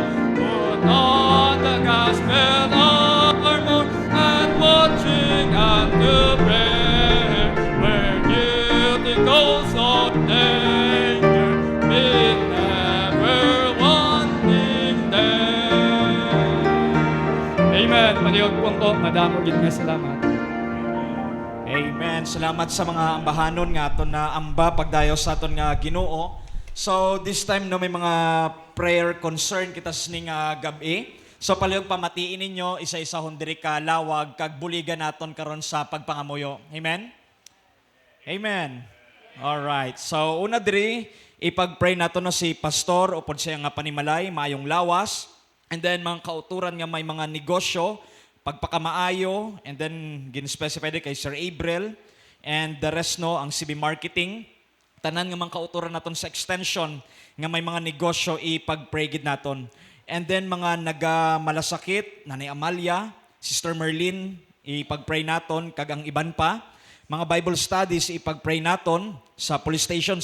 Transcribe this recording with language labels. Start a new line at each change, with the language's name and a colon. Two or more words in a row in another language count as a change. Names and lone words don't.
English: Put on the gospel armor and watching unto prayer. Where duty goes on danger, be never wanting there. Amen.
Hiligaynon: Paniog po, madamo gid nga salamat. Amen. Salamat sa mga ambahanon nga aton na amba pagdayo sa aton nga Ginoo.
English: So this time
Hiligaynon: no may mga
English: prayer concern
Hiligaynon: kita sining gabi. So palihog pamatiin ninyo isa-isa diri ka lawag kag buligan naton karon sa pagpangamuyo.
English: Amen. Amen. All right.
Hiligaynon: So una diri ipag-pray naton no si pastor upod siya nga panimalay maayong lawas,
English: and then
Hiligaynon: mga kauturan nga may mga negosyo pagpakamaayo,
English: and then
Hiligaynon: gin-specify din kay Sir Abril,
English: and the rest
Hiligaynon: no, ang CB Marketing, tanan nga mga kauturan naton sa extension, nga may mga negosyo ipag-pray gid naton.
English: And then
Hiligaynon: mga nagamalasakit, Nanay Amalia, Sister Merlin, ipag-pray naton, kag ang iban pa. Mga
English: Bible studies,
Hiligaynon: ipag-pray naton sa police station.